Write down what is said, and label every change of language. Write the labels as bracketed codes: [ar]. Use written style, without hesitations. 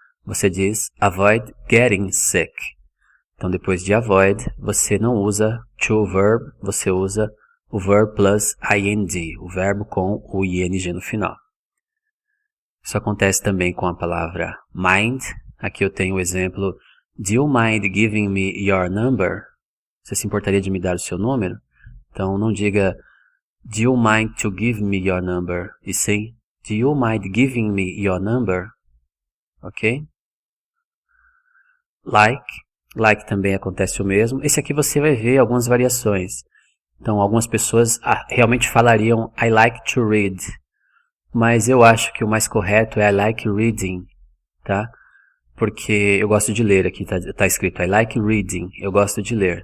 [pt] Você diz [en] avoid getting sick. [pt] Então, depois de avoid, você não usa to verb, você usa o verb plus ing, o verbo com o ing no final. Isso acontece também com a palavra mind. Aqui eu tenho o exemplo, [en] do you mind giving me your number? [pt] Você se importaria de me dar o seu número? Então, não diga [en] do you mind to give me your number? [pt] E sim, [en] do you mind giving me your number? Ok? [pt] Like também acontece o mesmo. Esse aqui você vai ver algumas variações. Então, algumas pessoas realmente falariam [en] I like to read. [pt] Mas eu acho que o mais correto é [en] I like reading, [pt] tá? Porque eu gosto de ler. Aqui tá escrito [en] I like reading. [pt] Eu gosto de ler.